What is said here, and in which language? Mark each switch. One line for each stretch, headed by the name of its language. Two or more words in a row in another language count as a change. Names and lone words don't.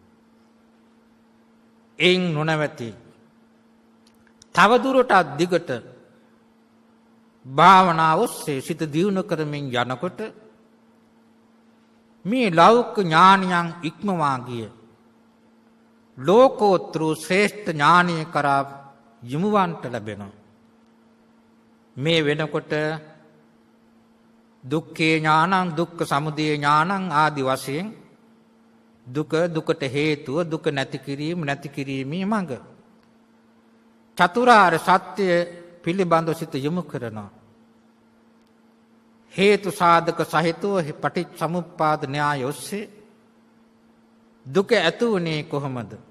Sinhala: එයින් නොනවති තවදුරටත් දිගට භාවනාව ඔස්සේ සිත දියුණු කරමින් යනකොට මේ ලෞකික ඥානයන් ඉක්මවා ගිය ලෝකෝත්තර ශ්‍රේෂ්ඨ ඥානය කරා යමුවන්ට ලැබෙනවා. මේ වෙනකොට
Pali: දුක්ඛේ ඥානං, දුක්ඛ සමුදය ඥානං
Sinhala: ආදි වශයෙන් දුකට හේතුව, දුක නැති කිරීමේ මඟ, චතුරාර්ය සත්‍ය පිළිබඳව සිත යොමු කරනවා. හේතු සාධක සහිතව පටිච්චසමුප්පාද න්‍යාය ඔස්සේ දුක ඇති වුණේ කොහොමද?